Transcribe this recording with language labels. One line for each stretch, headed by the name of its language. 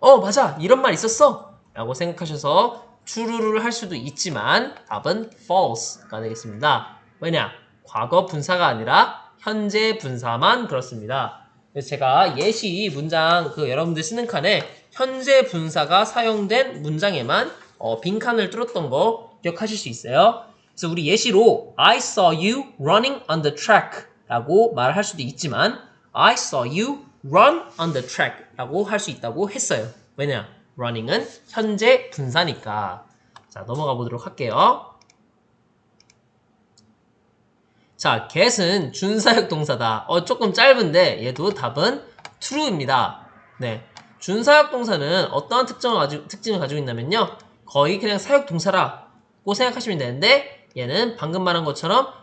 Korean: 맞아, 이런 말 있었어 라고 생각하셔서 true를 할 수도 있지만 답은 false가 되겠습니다. 왜냐? 과거 분사가 아니라 현재 분사만 그렇습니다. 그래서 제가 예시 문장 여러분들 쓰는 칸에 현재 분사가 사용된 문장에만 빈칸을 뚫었던 거 기억하실 수 있어요. 그래서 우리 예시로
English: I saw you running on the track
Korean: 라고 말할 수도 있지만
English: I saw you run on the track
Korean: 라고 할 수 있다고 했어요. 왜냐? running은 현재 분사니까. 자, 넘어가 보도록 할게요. 자, get은 준사역 동사다. 조금 짧은데 얘도 답은 true입니다. 네, 준사역 동사는 어떠한 특징을 가지고 있냐면요. 거의 그냥 사역 동사라고 생각하시면 되는데 얘는 방금 말한 것처럼